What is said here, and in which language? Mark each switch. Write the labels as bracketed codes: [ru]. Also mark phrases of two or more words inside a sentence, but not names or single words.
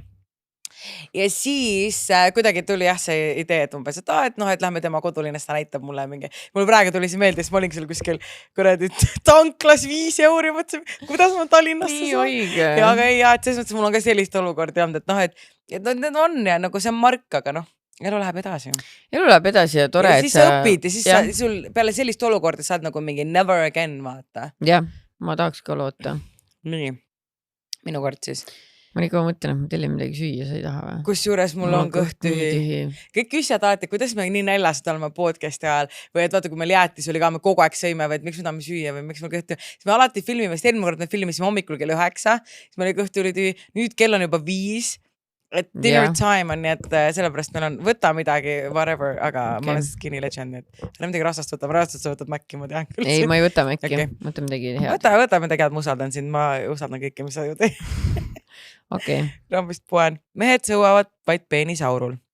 [et] Ja siis kuidagi tuli jah see idee, et umbes, et lähme tema kodulinnast, ta näitab mulle mingi, mul praegu tuli see meelde, siis ma olin seal kuskil kuradi tanklas 5 euri, mõtlesin, kuidas ma Tallinnasse saan. Ja aga ei, et selles mõttes mul on ka sellist olukordi olnud, et need on ja nagu see on mark, aga elu läheb edasi. Elu läheb edasi ja tore, ja siis sa õpid ja siis sul peale sellist olukorda saad nagu mingi [en] never again, [et] vaata. Jah, ma tahaks ka loota. Nii, minu kord siis. Ma nii kaua mõtlen, et ma tellin midagi süüa, sa ei taha või? Kus juures mul on kõht tühi. Kõik küsijad alati, kuidas me nii näljasid oleme podcasti ajal või et vaata, kui meil jäätis oli ka, me kogu aeg sõime või et miks me tahame süüa või miks meil kõht tühi. Siis me alati filmime, sest eelmine kord me filmisime hommikul kell 9, siis meil oli kõht tühi, nüüd kell on juba 5, et [en] dinner time [et] on, nii et sellepärast meil on võtta midagi, whatever, aga ma olen [en] skinny legend, [et] et enne midagi rasvast võtab Mäkki, ma tean küll. Ei, ma ei võta Mäkki, võta midagi head. Võta midagi head, ma usaldan sind, ma usaldan kõike, mis sa ju teed. Okei. Rambist poen. Mehed sõuavad vaid peenisaurul.